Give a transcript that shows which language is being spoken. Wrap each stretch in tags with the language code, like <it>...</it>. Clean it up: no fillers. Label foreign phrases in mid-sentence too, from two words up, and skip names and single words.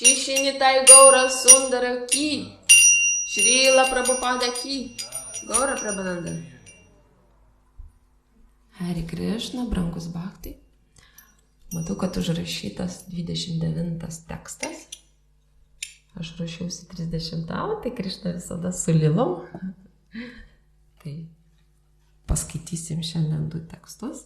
<lt>Shinitai Gaura Sundara Ki, Srila Prabhupada Ki, Gaura Prabhupada. Hare Krishna, brangus bhaktai. Matau, kad užrašytas 29 tekstas. Aš rašiausi 30, tai Krishna visada su lilom. Tai paskaitysim šiandien 2 tekstus.</lt>